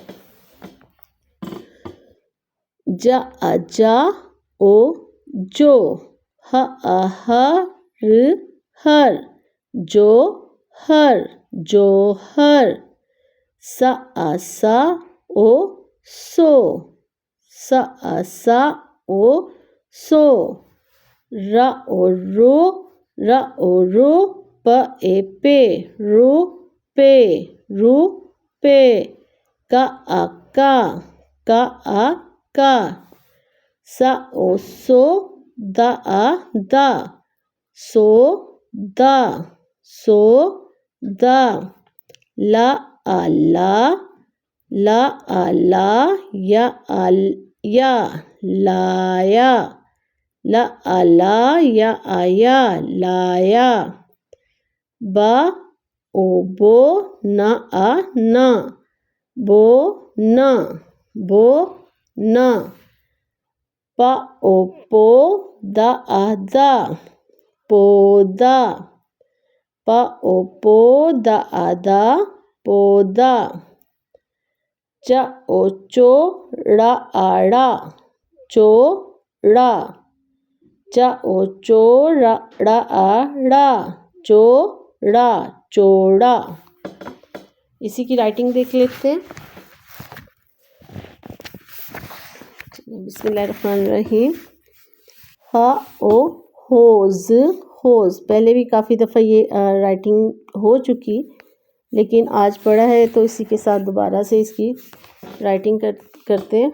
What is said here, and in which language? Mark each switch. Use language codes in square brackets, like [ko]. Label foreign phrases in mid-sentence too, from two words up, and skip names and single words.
[hi] जा ओ जो, ह र हर, जो हर, जो हर, सा ओ सो, सा ओ सो, रा ओ रो, प ए पे रू पे, रू पे, का का, सा ओ सो, दा सो दा, सो दा, ला या लाया, ला या आया लाया, बा ओ बो, ना ना, बो ना, पा ओ पो, दा पौदा, पा ओ पो, दा पौदा, चा ओ चो, ड़ा चोड़ा, चा ओ चो, ड़ा चोड़ा। इसी की राइटिंग देख लेते हैं। बिस्मिल्लाहिर्रहमानिर्रहीम। हा ओ होज, होज। पहले भी काफ़ी दफ़ा ये राइटिंग हो चुकी, लेकिन आज पढ़ा है तो इसी के साथ दोबारा से इसकी राइटिंग करते हैं।